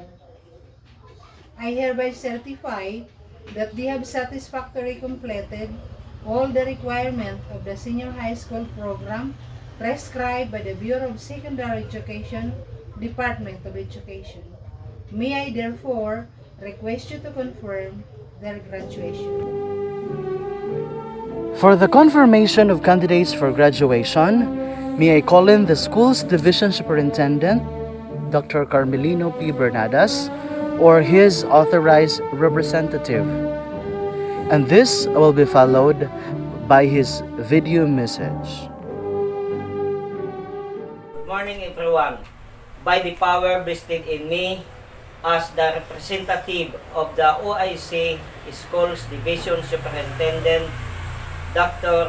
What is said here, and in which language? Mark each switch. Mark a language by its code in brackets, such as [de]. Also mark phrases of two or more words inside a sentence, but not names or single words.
[en] I hereby certify that they have satisfactorily completed all the requirements of the senior high school program prescribed by the Bureau of Secondary Education, Department of Education. May I therefore request you to confirm their graduation. For the confirmation of candidates for graduation, may I call in the school's division superintendent, Dr. Carmelino P. Bernadas, or his authorized representative. And this will be followed by his video message. Morning everyone. By the power vested in me as the representative of the OIC Schools Division Superintendent Dr.